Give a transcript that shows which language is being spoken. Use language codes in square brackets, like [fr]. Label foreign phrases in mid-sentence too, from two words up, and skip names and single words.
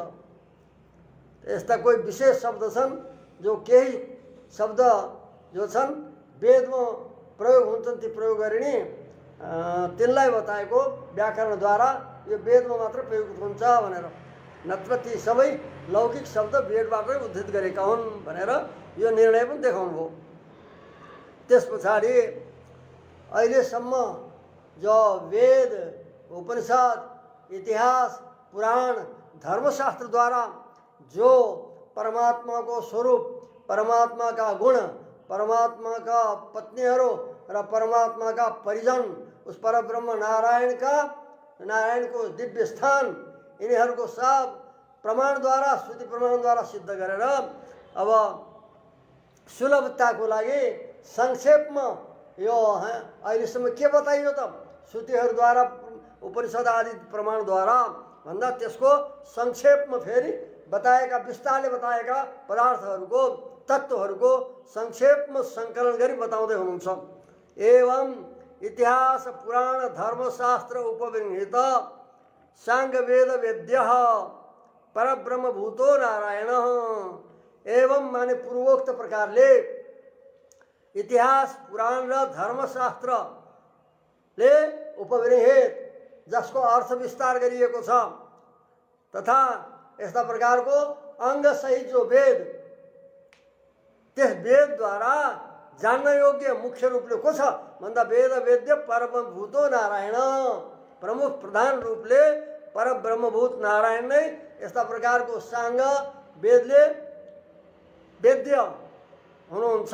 [ne] यस्ता कोही विशेष शब्द छन् जो केही शब्द जो छन् वेदमा प्रयोग हुन्छन् ती प्रयोग गरिने तिनलाई बताएको व्याकरणद्वारा यो वेदमा मात्र प्रयोग हुन्छ भनेर। नत्र ती सबै लौकिक शब्द वेदबाटै उद्धृत गरेका हुन् भनेर यो निर्णय पनि देखाउनु भयो। त्यस पछाडि अहिलेसम्म जो वेद उपनिषद इतिहास पुराण धर्मशास्त्रद्वारा जो परमात्मा को स्वरूप परमात्मा का गुण परमात्मा का पत्नीहरू र परमात्मा का परिजन उस परब्रह्म नारायण को दिव्य स्थान यिनीहरूको सब प्रमाणद्वारा श्रुति प्रमाणद्वारा सिद्ध गरेर अब सुलभताको लागि संक्षेपमा यो अहिलेसम्म के बताइयो त श्रुतिहरूद्वारा उपनिषद आदि प्रमाणद्वारा भन्दा त्यसको संक्षेपमा फेरि बताएका विस्तारले बताएका पदार्थहरूको तत्त्वहरूको संक्षेपमा सङ्कलन गरी बताउँदै हुनुहुन्छ। [sa] एवं इतिहास पुराण धर्मशास्त्र उपविहित साङ्गवेद वेद्यः परब्रह्मभूतो नारायण एवं [ne] माने पूर्वोक्त प्रकारले इतिहास पुराण र धर्मशास्त्रले उपनिषद जसको अर्थ विस्तार गरिएको छ तथा यस्ता प्रकारको अङ्गसहित जो वेद, त्यस वेदद्वारा जान्न योग्य मुख्य रूपले को छ भन्दा [sa] वेद वेद्य परब्रह्मभूतो नारायण, [ne] प्रमुख प्रधान रूपले परब्रह्मभूत नारायण नै यस्ता प्रकारको साङ्ग वेदले वेद्य हुनुहुन्छ।